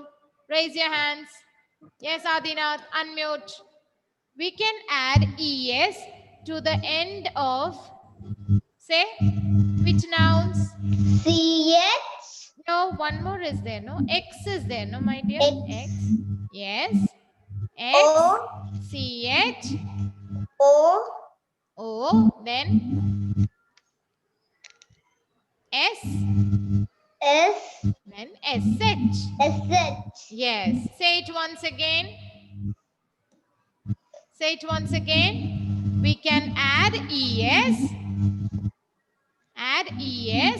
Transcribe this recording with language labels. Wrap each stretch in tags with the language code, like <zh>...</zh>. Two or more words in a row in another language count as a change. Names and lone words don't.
<en>Raise your hands. Yes, Adinath, unmute. We can add ES to the end of, say, which nouns? CH. No, one more is there, no? X is there, no, my dear? X. Yes. X, O. CH, O. O, then S, S. then SH. SH. Yes. Say it once again. Say it once again. We can add ES. Add ES.</en>